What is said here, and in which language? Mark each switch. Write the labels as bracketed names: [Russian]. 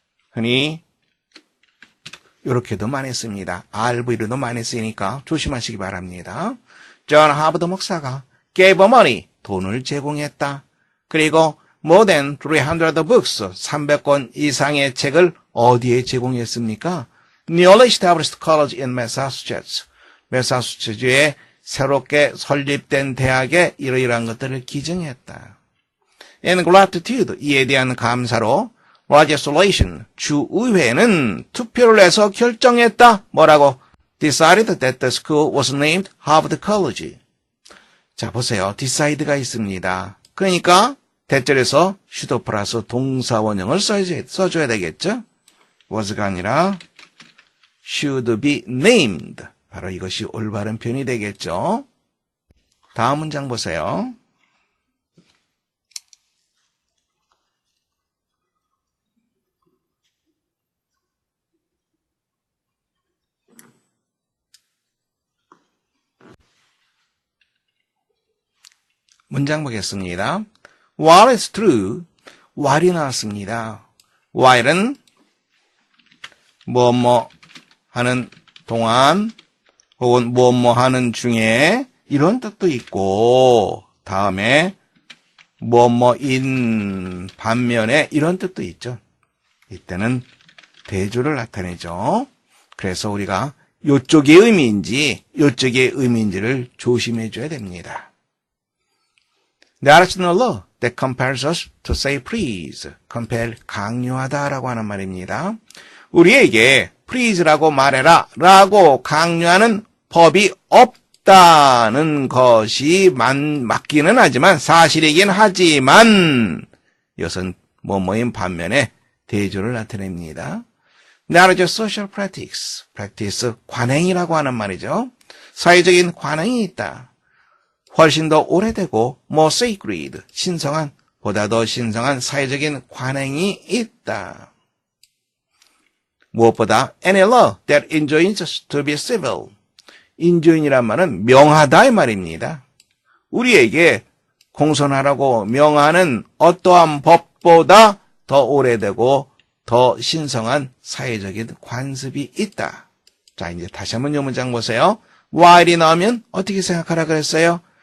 [Korean] 흔히 이렇게도 많이 씁니다. RV로도 많이 쓰니까 조심하시기 바랍니다. 존 하버드 목사가 [English] gave money, [Korean] 돈을 제공했다. 그리고 [English] more than 300 books, [Korean] 300권 이상의 책을 어디에 제공했습니까? [English] Newly established college in Massachusetts. [Korean] 매사추세츠주에 새롭게 설립된 대학에 이러이러한 것들을 기증했다. [English] In gratitude, [Korean] 이에 대한 감사로 legislation, 주의회는 투표를 해서 결정했다. 뭐라고? [English] Decided that the school was named Harvard College. [Korean] 자, 보세요. decide가 있습니다. 그러니까 대절에서 should 플러스 동사 원형을 써줘야 되겠죠? was가 아니라 [English] should be named. [Korean] 바로 이것이 올바른 표현이 되겠죠? 다음 문장 보세요. 문장 보겠습니다. [English] While it's true, while이 나왔습니다. [Korean] while은 뭐뭐 하는 동안 혹은 뭐뭐 하는 중에 이런 뜻도 있고 다음에 뭐뭐인 반면에 이런 뜻도 있죠. 이때는 대조를 나타내죠. 그래서 우리가 이쪽의 의미인지 이쪽의 의미인지를 조심해 줘야 됩니다. [English] There is no law that compels us to say please. [Korean] compel, 강요하다라고 하는 말입니다. 우리에게 please라고 말해라 라고 강요하는 법이 없다는 것이 맞기는 하지만 사실이긴 하지만 이것은 뭐뭐인 반면에 대조를 나타냅니다. [English] There is a social practice. [Korean] practice, 관행이라고 하는 말이죠. 사회적인 관행이 있다. 훨씬 더 오래되고 [English] more sacred, [Korean] 신성한, 보다 더 신성한 사회적인 관행이 있다. [English] 무엇보다 any law that enjoins us to be civil. [Korean] enjoin이란 말은 명하다 이 말입니다. 우리에게 공손하라고 명하는 어떠한 법보다 더 오래되고 더 신성한 사회적인 관습이 있다. 자, 이제 다시 한번 이 문장 보세요. while이 나오면 어떻게 생각하라 그랬어요?